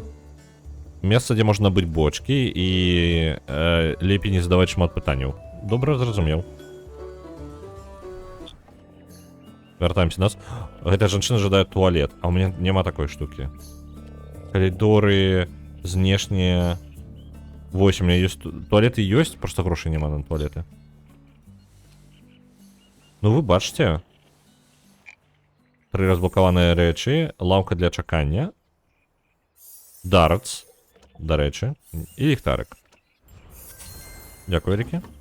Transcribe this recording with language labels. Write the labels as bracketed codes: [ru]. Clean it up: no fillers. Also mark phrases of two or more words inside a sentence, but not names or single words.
[be] Месца, дзе можна набыць бочкі і лепей не задаваць шмат пытанняў. Добра, зразумеў. Вяртаемся нас. Гэтая жанчына жадае туалет, а ў мяне няма такой штукі. Калідоры, знешнія... Вось, [ru] у меня есть туалеты [be] ёсць, просто грошай няма на туалеты. Ну вы бачыце. 3 разблокаваныя рэчы, лаўка для чакання, дартс, дарэчы, і ліхтарык. Дзякуй вялікі.